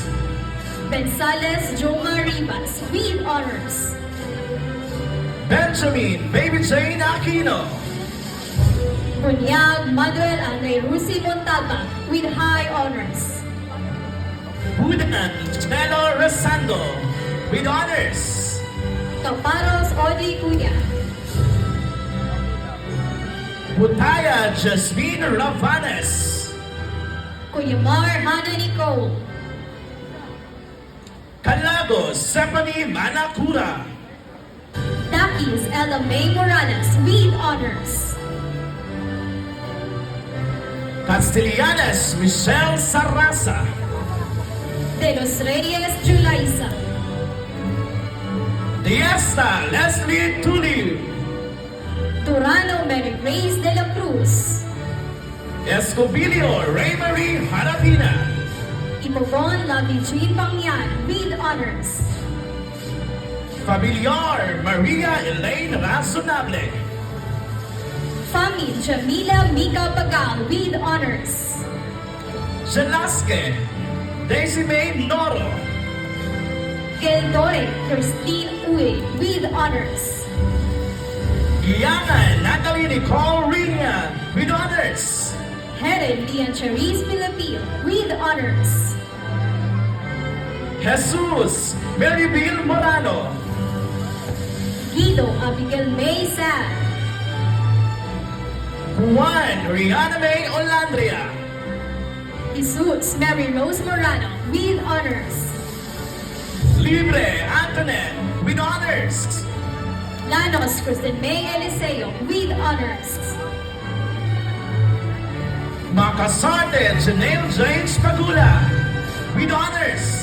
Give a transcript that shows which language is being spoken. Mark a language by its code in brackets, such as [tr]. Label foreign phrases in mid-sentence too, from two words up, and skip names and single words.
[en] Bensales Joma Rivas with honors. Benjamin Baby Jane Aquino. Bunyag Manuel Andre Rusi Montalban with high honors. Budan Chelo Rosando with honors. Caparos Audrey Cunha. Butaya Jasmine Ravanes. Kuyamar Hana Nicole. Calagos Stephanie Manacura. Takis Ella May Morales with honors. Castellanes Michelle Sarrasa. De los Reyes Julaisa. Diesta Leslie Tulio. Turano Mary Grace de la Cruz. Escobilio Raymarie Harapina. Ipobon Lovely Jean Pangyan with honors. Familiar Maria Elaine Razonable. Fami Jamila Mika Pagal with honors. Velasque Daisy May Noro. Keldore Christine Uy with honors. Gianna Natalie Nicole Rina with honors. Helen Lian Cherise Pilapil with honors. Jesus Maribel Morano. Guido Abigail May Sad. Juan Rihanna May Olandria. Jesus Mary Rose Morano with honors. Libre Antoinette with honors. Lanos Kristen May Eliseo with honors. Makasarte Janelle James Pagula with honors.